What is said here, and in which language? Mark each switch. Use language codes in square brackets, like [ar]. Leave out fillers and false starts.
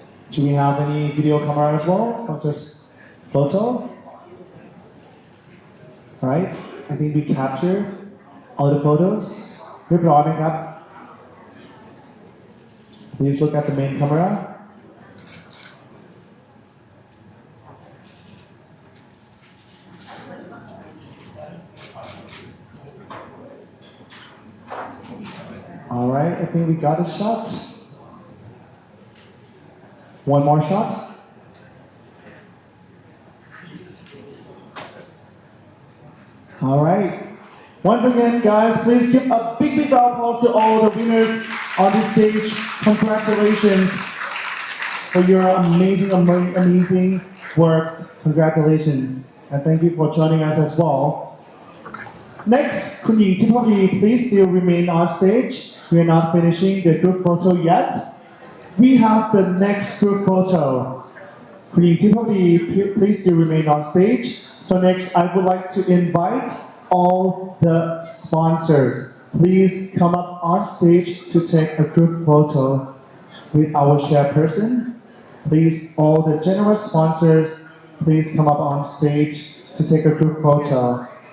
[en] Do we have any video camera as well, or just photo? Right, I think we captured all the photos. [th] เรียบร้อยไหมครับ [en] Please look at the main camera. All right, I think we got a shot. One more shot. All right. Once again, guys, please give a big round of applause to all the winners on this stage. Congratulations for your amazing works. Congratulations. And thank you for joining us as well. Next, คุณหญิงทิพวดี please still remain on stage. We are not finishing the group photo yet. We have the next group photo. คุณหญิงทิพวดี please still remain on stage. So next, I would like to invite all the sponsors. Please come up on stage to take a group photo with our chairperson. Please, all the generous sponsors, please come up on stage to take a group photo.